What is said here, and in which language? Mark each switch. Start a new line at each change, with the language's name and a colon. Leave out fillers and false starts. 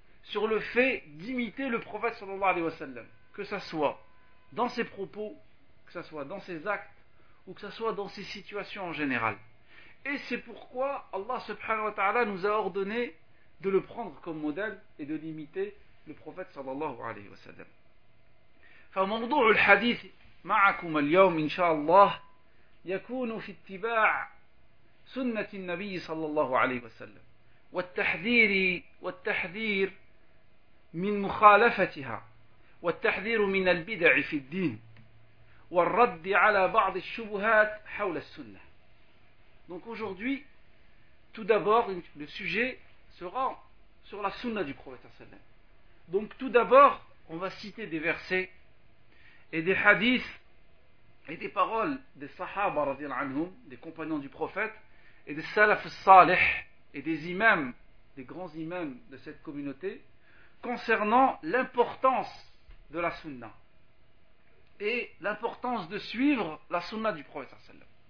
French: sur le fait d'imiter le prophète sallallahu alayhi wa sallam, que ça soit dans ses propos, que ça soit dans ses actes, ou que ça soit dans ses situations en général. Et c'est pourquoi Allah subhanahu wa ta'ala nous a ordonné de le prendre comme modèle et de l'imiter, le prophète sallallahu alayhi wa sallam.
Arabic: فموضوع الحديث معكم اليوم إن شاء الله يكون في اتباع سنة النبي صلى الله عليه وسلم والتحذير والتحذير من مخالفتها والتحذير من البدع في الدين والرد على بعض الشبهات حول السنة.
French: Donc aujourd'hui, tout d'abord, le sujet sera sur la sunna du prophète sallam. Donc tout d'abord, on va citer des versets et des hadiths et des paroles des sahaba radiallahu anhum, des compagnons du prophète, et des salaf salih et des imams, des grands imams de cette communauté, concernant l'importance de la sunna et l'importance de suivre la sunna du prophète sallam.